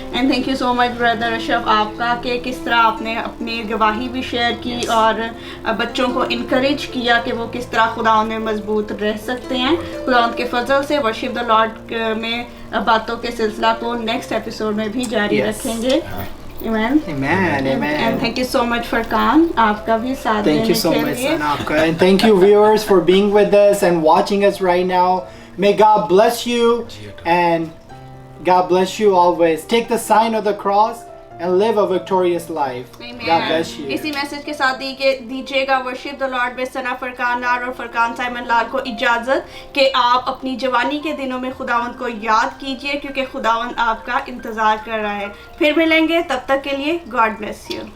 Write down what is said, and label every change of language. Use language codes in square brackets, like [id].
[en] and thank you so much [hi] brother Ashraf आपका कि किस तरह आपने अपनी गवाही भी शेयर की और बच्चों को इनकरेज किया कि वो किस तरह खुदावंद में मजबूत रह सकते हैं। खुदावंद के फजल से वर्शिप द लॉर्ड में बातों के सिलसिला को नेक्स्ट एपिसोड में भी जारी रखेंगे। [en] Amen. Amen. And thank you so much for Khan. [hi] आपका भी साथ देने के लिए। [en] Thank you so much, Sanapka. And thank you, viewers, for being with us and watching us right now. May God bless you and God bless you always. Take the sign of the cross and live a victorious life. Amen. God bless you. [hi] इसी message के साथ दीजिएगा worship the Lord में सना फरकान लाल और Furqan Simon लाल को इजाज़त कि आप अपनी जवानी के दिनों में खुदावंद को याद कीजिए, क्योंकि खुदावंद आपका इंतज़ार कर रहा है। फिर मिलेंगे, तब तक के लिए [en] God bless you.